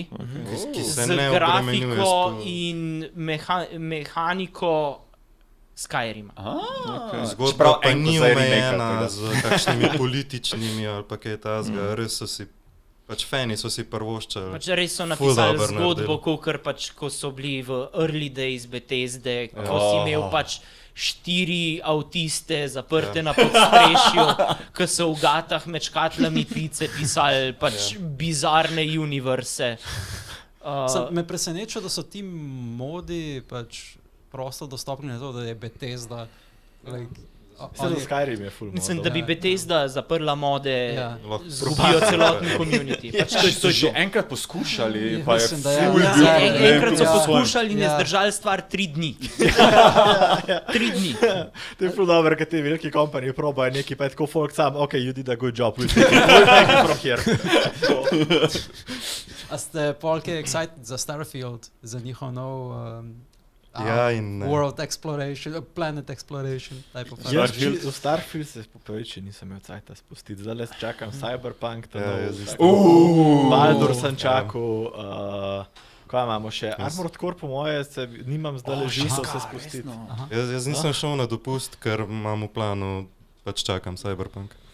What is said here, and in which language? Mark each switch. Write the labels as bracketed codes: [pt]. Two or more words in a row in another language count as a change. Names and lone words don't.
[sl] Z grafiko in mehaniko Skyrima. Zgodba pa ni omejena z kakšnimi političnimi ali pa kaj tazga, res so si, pač fani so si prvoščali. Pač res so napisali zgodbo, kakor pač, ko so bili v [en] early days [sl] Bethesde, ko si imel pač 4 avtiste zaprte na podstrešju, ki so v gatah med škatlami pice pisali pač bizarne universe. Me preseneča, da so ti modi pač prosto dostopni na to, da je Bethesda Mislim, da Skyrim je full. Mislim, da bi Bethesda zaprla mode, Ja. zgubijo celotni community. Pač to je So že to. enkrat poskušali, Ja, pa je mislim, da ja. ful Ja, bil ja, problem. Enkrat so tudi s svojim. poskušali in je Ja. zdržali stvar 3 dni. 3 dni. To je full dobro, ker ti veliki kompaniji probajo neki, pa je tako folk sam, [en] ok, you did a good job, we'll take it from here. [sl] A ste polke excited za Starfield, za njihov nov Ja in ne. [en] world exploration, planet exploration type of [sl] Starfield? V Starfield se popraviči nisem imel cajta spustiti, zdaj le čakam Cyberpunk, ta Ja, nov, jaz isto. Baldur sem čakal, kaj imamo še, Armored Core po moje, nimam zdaj ležiso se spustiti. Jaz nisem šel na dopust, ker imam v planu, pač čakam Cyberpunk.